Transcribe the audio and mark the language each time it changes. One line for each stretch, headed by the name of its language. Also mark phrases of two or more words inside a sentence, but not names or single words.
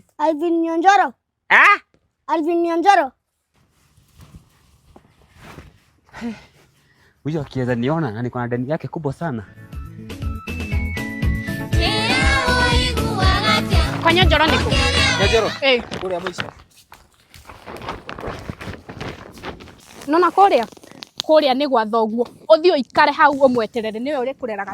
Swahili: Alvin Nyonjoro. Alvin Nyonjoro. Huyo akiweza niona na niko na deni yake kubwa sana. Kwa Nyonjoro niko. Nyonjoro. Kule ya mwisho.
Kikuyu: Nona kuria ni gwa thoguo. Uthio ikare hau umweterere niwe uri kureraga.